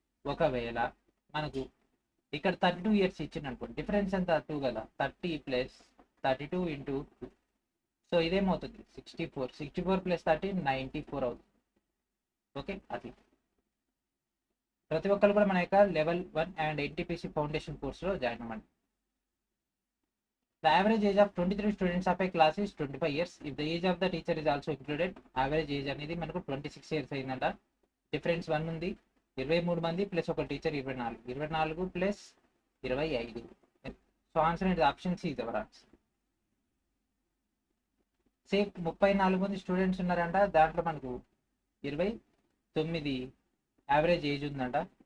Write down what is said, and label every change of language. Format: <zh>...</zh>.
<te>ఒకవేళ మనకు ఇక్కడ 32 ఇయర్స్ ఇచ్చింది అనుకోండి, డిఫరెన్స్ ఎంత 2 కదా. 30 ప్లస్ 32 ఇంటూ 2. సో ఇదేమవుతుంది 64 ప్లస్ 30 94 అవుతుంది. ఓకే, అట్లా ప్రతి ఒక్కరు కూడా మన యొక్క లెవెల్ 1 అండ్ ఎన్టీపీసీ ఫౌండేషన్ కోర్సులో జాయిన్ అవ్వండి.</te> <en>The average age of 23 students of a class is 25 years if the age of the teacher is also included.</en> <te>Average age అనేది మనకు 26 ఇయర్స్ అయిందంట. డిఫరెన్స్ 1 ఉంది. 23 మంది ప్లస్ ఒక టీచర్ 24 ప్లస్ 25. సో ఆన్సర్ ఏంటి</te> <en>Option C is our answer.</en> <te>Same 34 మంది students ఉన్నారంట. దాంట్లో మనకు 29 యావరేజ్ ఏజ్ ఉందంట.</te>